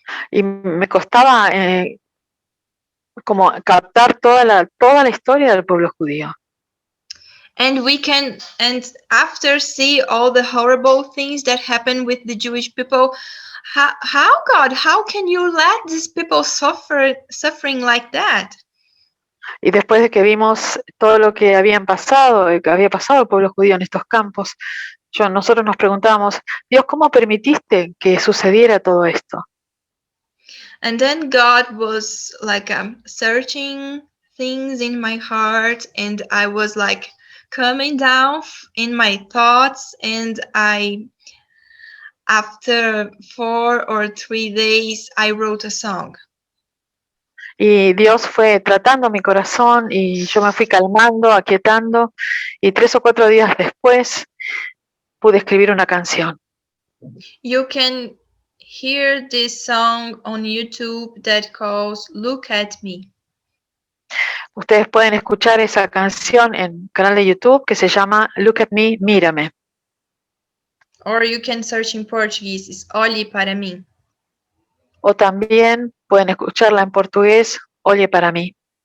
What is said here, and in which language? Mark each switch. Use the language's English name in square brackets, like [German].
[Spanish] Y me costaba como captar toda la historia del pueblo judío. [English] And after see all the horrible things that happen with the Jewish people, how God, how can you let these people suffering like that? [Spanish] Y después de que vimos todo lo que había pasado el pueblo judío en estos campos, nosotros nos preguntábamos, Dios, ¿cómo permitiste que sucediera todo esto? [English] And then God was like searching things in my heart, and I was like coming down in my thoughts, and after 4 or 3 days, I wrote a song. [Spanish] Y Dios fue tratando mi corazón y yo me fui calmando, aquietando, y 3 o 4 días después pude escribir una canción. [English] You can hear this song on YouTube that calls Look at Me. [Spanish] Ustedes pueden escuchar esa canción en un canal de YouTube que se llama Look at Me, Mírame. [English] Or you can search in Portuguese, it's Olhe para mim. [Spanish] O también pueden escucharla en portugués, Oye para mí.